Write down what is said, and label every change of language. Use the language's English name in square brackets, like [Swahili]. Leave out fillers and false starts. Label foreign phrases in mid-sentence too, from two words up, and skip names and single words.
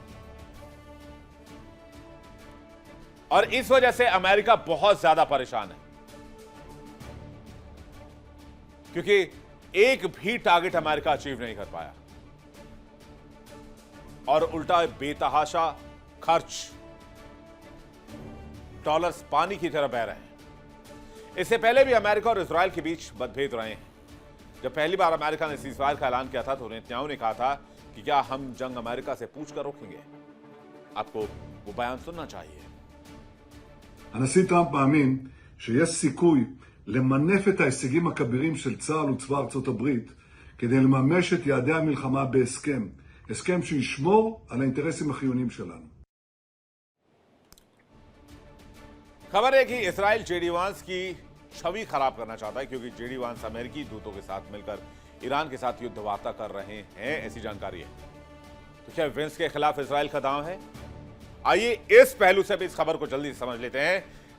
[Hindi] और इस वजह से अमेरिका बहुत ज्यादा परेशान है, क्योंकि एक भी टारगेट अमेरिका अचीव नहीं कर पाया और उल्टा बेतहाशा खर्च, डॉलर्स पानी की तरह बह रहे हैं। इससे पहले भी अमेरिका और इजराइल के बीच मतभेद रहे हैं। जब पहली बार अमेरिका ने सीजफायर का ऐलान किया था तो नेतन्याहू ने कहा था कि क्या हम जंग अमेरिका से पूछकर रोकेंगे। आपको वो बयान सुनना चाहिए। [Hebrew] הנשיא טראמפ מאמין שיש סיכוי למנף את ההישגים הכבירים של צה"ל וצבא ארצות הברית כדי לממש את יעדי המלחמה בהסכם, הסכם שישמור על האינטרסים החיוניים שלנו. [Hindi] खबर है कि इजराइल जेडी वांस की छवि खराब करना चाहता है, क्योंकि जेडी वांस अमेरिकी दूतों के साथ मिलकर ईरान के साथ युद्ध वार्ता कर रहे हैं, ऐसी जानकारी है। तो क्या वेंस के खिलाफ इजराइल का दांव है? आइए इस पहलू से भी इस खबर को जल्दी समझ लेते हैं।